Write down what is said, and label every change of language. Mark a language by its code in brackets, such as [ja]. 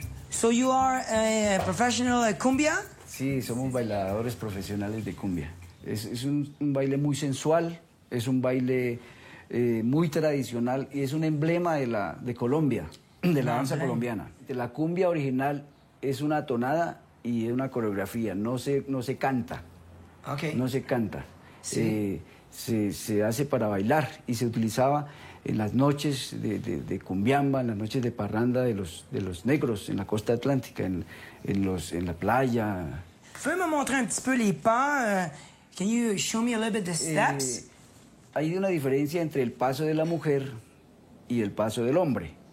[en] So you are a professional cumbia? [es] Sí, somos bailadores profesionales de cumbia. Es un baile muy sensual, es un baile muy tradicional y es un emblema de Colombia, de la danza colombiana. La cumbia original es una tonada y es una coreografía, no se canta. [en] Okay. [es] No se canta. Sí. Se hace para bailar y se utilizaba en las noches de cumbiamba, en las noches de parranda de los negros en la costa atlántica, en la playa. [fr] Peux me montrer un petit peu les pas? [en] Can you show me a little bit the steps? [es] Hay una diferencia entre el paso de la mujer y el paso del hombre.